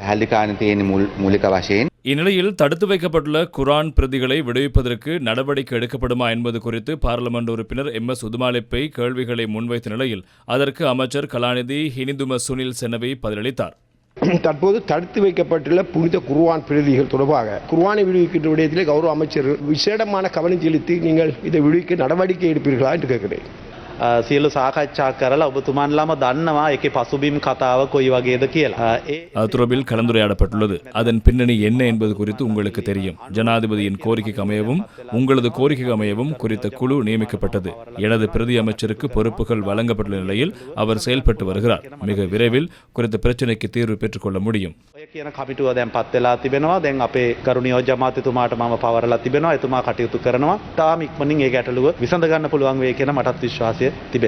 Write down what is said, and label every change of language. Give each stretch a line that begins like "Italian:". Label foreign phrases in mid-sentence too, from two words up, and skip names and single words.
Tamil: இந்நிலையில் தடுத்து வைக்கப்பட்டுள்ள குர்ஆன் பிரதிகளை விடுவிப்பதற்கு நடவடிக்கை எடுக்கப்படுமா என்பது குறித்து பாராளுமன்ற உறுப்பினர் MS உதுமாலெப்பை கேள்விகளை முன்வைத்த நிலையில் அதற்கு அமைச்சர் கலாநிதி ஹினிதும சுனில் செனவி பதிலளித்தார். தற்போது தடுத்து வைக்கப்பட்டுள்ள புனித குர்ஆன் பிரதிகள் தொடர்பாக குர்ஆனை விடுவிக்கின்ற விடயத்திலே கௌரவ அமைச்சர் விசேடமான கவனம் செலுத்தி நீங்கள் இதை விடுவிக்க நடவடிக்கை எடுப்பீர்களா என்று கேட்கிறேன்.
Sinhala: සියලු සාකච්ඡා කරලා ඔබතුමන්ලාම දන්නවා ඒකේ පසුබිම් කතාව කොයි වගේද කියලා.
Tamil: தொடர்பில் கலந்துரையாடப்பட்டுள்ளது. அதன் பின்னணி என்ன என்பது குறித்து உங்களுக்கு தெரியும். ஜனாதிபதியின் கோரிக்கைக்கு அமையவும் உங்களது கோரிக்கைக்கு அமையவும் குறித்த குழு நியமிக்கப்பட்டது. எனது பிரதி அமைச்சருக்கு பொறுப்புகள் வழங்கப்பட்டுள்ள நிலையில் அவர் செயல்பட்டு வருகிறார். மிக விரைவில் குறித்த பிரச்சனைக்கு தீர்வு பெற்றுக்கொள்ள முடியும்.
Sinhala: ඔය කියන කමිටුව දැන් පත් වෙලා තිබෙනවා. දැන් අපේ කරුණීය ජමාතිතුමාට මම පවරලා තිබෙනවා. එතුමා කටයුතු කරනවා. තාම ඉක්මනින් ඒ ගැටලුව විසඳ ගන්න පුළුවන් වෙයි කියන මටත් විශ්වාසය තිබෙනවා.